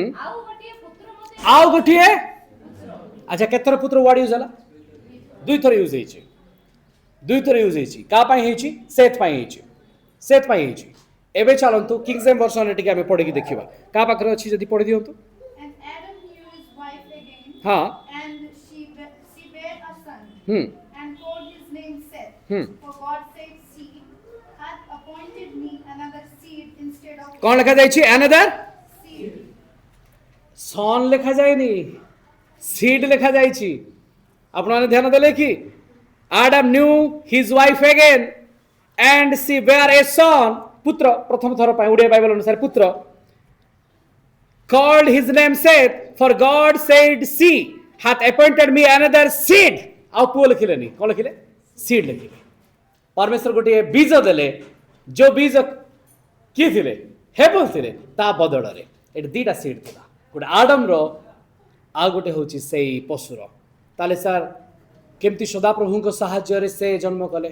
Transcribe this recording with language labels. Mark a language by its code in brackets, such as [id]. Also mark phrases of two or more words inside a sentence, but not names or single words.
[or] ଆଉ ଗୋଟିଏ ପୁତ୍ର ମୋତେ ଆଉ ଗୋଟିଏ। ଆଚ୍ଛା, କେତେଥର ପୁତ୍ର [en] word use [or] ହେଲା? ଦୁଇଥର ୟୁଜ ହେଇଛି, ଦୁଇଥର ୟୁଜ ହେଇଛି। କାହା ପାଇଁ ହେଇଛି? ସେତ୍ ପାଇଁ ହେଇଛି, ସେତ୍ ପାଇଁ ହେଇଛି। ଏବେ ଚାଲନ୍ତୁ କିଙ୍ଗ ଜେମ୍ସ ଭର୍ସନରେ ଟିକେ ଆମେ ପଢିକି ଦେଖିବା। କାହା ପାଖରେ ଅଛି ଯଦି ପଢି ଦିଅନ୍ତୁ। [en] And Adam knew his wife again, [or] ହଁ, [en] and she bare a son, ହୁଁ and called his name Seth. Hmm. For God said, "See, hath appointed me another seed instead of [or] କଣ ଲେଖା ଯାଇଛି? [en] another seed." [or] ସନ୍ ଲେଖା ଯାଇନି, ସିଡ୍ ଲେଖା ଯାଇଛି। ଆପଣମାନେ ଧ୍ୟାନ ଦେଲେ କି? [en] Adam knew his wife again and she bare a son, [or] ପୁତ୍ର, ପ୍ରଥମ ଥର ପାଇଁ ଓଡ଼ିଆ ବାଇବେଲ ଅନୁସାରେ ପୁତ୍ର। [en] called his name Seth, for God said, "See, hath appointed me another seed." [or] ଆଉ ପୁଅ ଲେଖିଲେନି, କଣ ଲେଖିଲେ? ସିଡ୍ ଲେଖିଲେ। ପରମେଶ୍ୱର ଗୋଟିଏ ବୀଜ ଦେଲେ, ଯୋଉ ବୀଜ କିଏ ଥିଲେ? ହେବଲ ଥିଲେ। ତା ବଦଳରେ ଏଠି ଦିଟା ସିଡ୍ ଥିଲା, ଗୋଟେ ଆଡମର ଆଉ ଗୋଟେ ହଉଛି ସେଇ ପଶୁର। ତାହେଲେ ସାର୍ କେମିତି ସଦାପ୍ରଭୁଙ୍କ ସାହାଯ୍ୟରେ ସେ ଜନ୍ମ କଲେ?